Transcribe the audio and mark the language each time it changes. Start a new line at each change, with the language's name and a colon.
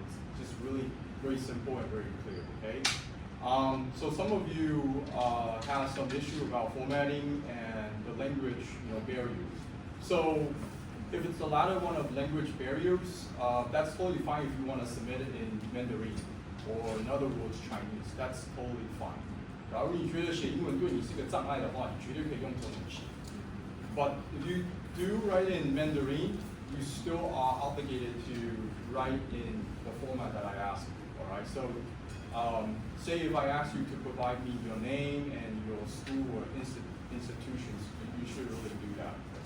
English: It's just really very simple and very clear, okay? So some of you have some issue about formatting and the language barriers. So if it's the latter one of language barriers, that's totally fine if you want to submit it in Mandarin or in other words Chinese. That's totally fine.
Chinese: 假如你觉得写英文对你是个障碍的话，你绝对可以用中文写。
English: But if you do write in Mandarin, you still are obligated to write in the format that I asked you. All right. So, say if I ask you to provide me your name and your school or institutions, you should really do that.